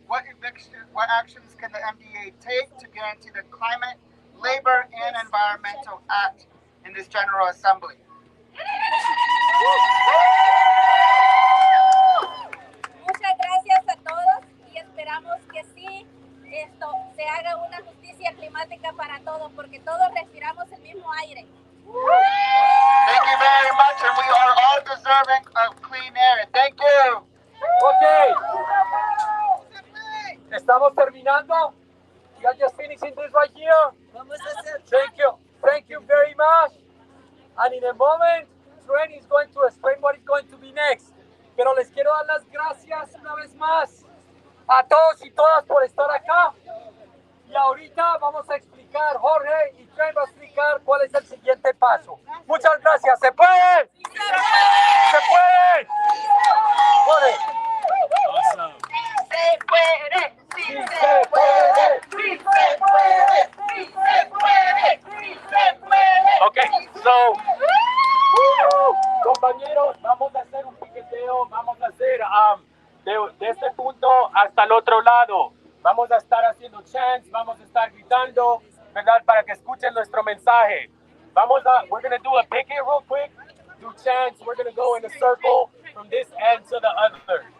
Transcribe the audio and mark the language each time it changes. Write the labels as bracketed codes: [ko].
[en] What actions can the MDA take to guarantee the Climate, Labor, and Environmental Act in this General Assembly? [es] Muchas gracias a todos y esperamos que sí se haga una justicia climática para todos, porque todos respiramos el mismo aire. [en] Thank you very much, and we are all deserving of clean air. Thank you. Okay. [es] Estamos terminando. [en] We are just finishing this right here. Thank you. Thank you very much. And in a moment, Trent is going to explain what is going to be next. [es] Pero les quiero dar las gracias una vez más a todos y todas por estar acá. Y ahorita vamos a explicar, Jorge y Trent va a explicar cuál es el siguiente paso. Muchas gracias. ¿Se puede? ¡Sí se puede! ¡Se puede! Jorge. [en] Awesome. [es] Se puede, ¡Sí se puede! sí se puede, sí se puede, sí se puede. Okay, so, compañeros, vamos a hacer un piqueteo, vamos a hacer de este punto hasta el otro lado. Vamos a estar haciendo chants, vamos a estar gritando, ¿verdad? Para que escuchen nuestro mensaje. [en] We're going to do a picket real quick, do chants, we're going to go in a circle from this end to the other.